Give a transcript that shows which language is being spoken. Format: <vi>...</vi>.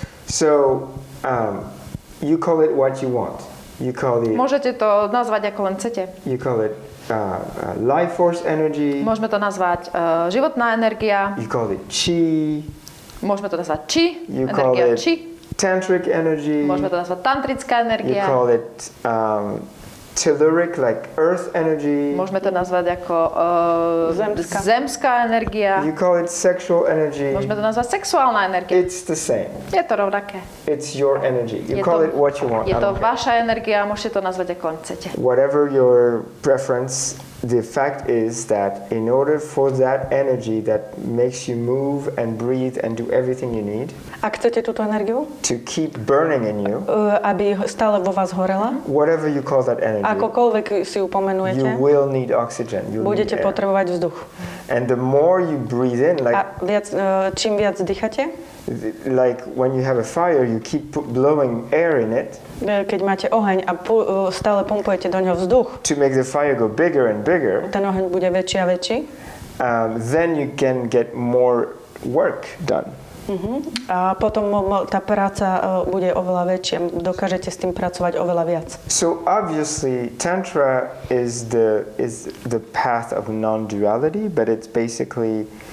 <en>So you call it what you want. You call it.</en> <sk>Môžete to nazvať ako len chcete.</sk> <en>You call it life force energy.</en> <sk>Môžeme to nazvať životná energia.</sk> <en>You call it chi.</en> <sk>Môžeme to nazvať chi.</sk> <en>You</en> <sk>energia</sk> <en>call it chi. Tantric energy.</en> <sk>Môžeme to nazvať tantrická energia.</sk> <en>You call it telluric, like earth energy.</en> <sk>Môžeme to nazvať ako zemská energia.</sk> <en>You call it sexual energy.</en> <sk>Môžeme to nazvať sexuálna energia.</sk> <en>It's the same.</en> <sk>Je to rovnaké.</sk> <en>It's your energy. You call it what you want.</en> <sk>Je to vaša energia, môžete to nazvať ako len chcete.</sk> <en>Whatever your preference, the fact is that in order for that energy that makes you move and breathe and do everything you need,</en> <sk>ak chcete túto energiu,</sk> <en>to keep burning in you,</en> <sk>aby stále vo vás horela,</sk> <en>whatever you call that energy,</en> <sk>akokoľvek si ju pomenujete,</sk> <en>you will need oxygen.</en> <sk>Budete potrebovať vzduch.</sk> <en>And the more you breathe in, like,</en> <sk>čím viac dýchate,</sk> <en>like when you have a fire, you keep blowing air in it.</en> <sk>Keď máte oheň a stále pumpujete do ňoho vzduch,</sk> <en>to make the fire go bigger and bigger,</en> <sk>ten oheň bude väčší a väčší,</sk> <en>then you can get more work done.</en> <sk>A potom tá práca bude oveľa väčšia, dokážete s tým pracovať oveľa viac.</sk> <en>So obviously Tantra is the path of non-duality, but it's basically</en>